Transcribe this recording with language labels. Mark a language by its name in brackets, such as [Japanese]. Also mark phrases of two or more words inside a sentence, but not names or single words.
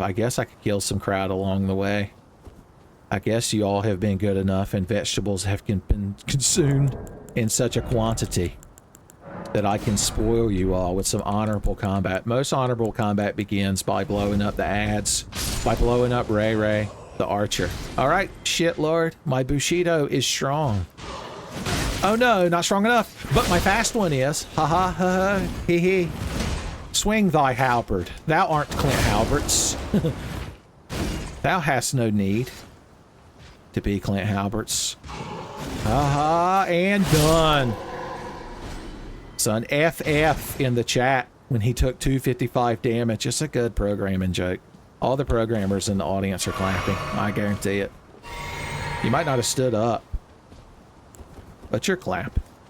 [English] I guess I could kill some crowd along the way. I guess you all have been good enough and vegetables have been consumed in such a quantity that I can spoil you all with some honorable combat. Most honorable combat begins by blowing up the ads, by blowing up Ray Ray, the archer. Alright, shit lord, my Bushido is strong. Oh no, not strong enough, but my fast one is. Ha ha ha ha, hee hee. Swing thy halberd. Thou art Clint Halberts. Thou hast no need to be Clint Halberts. Ha ha, and done. Son, FF in the chat when he took 255 damage. It's a good programming joke. All the programmers in the audience are clapping. I guarantee it. You might not have stood up, but you're clapping.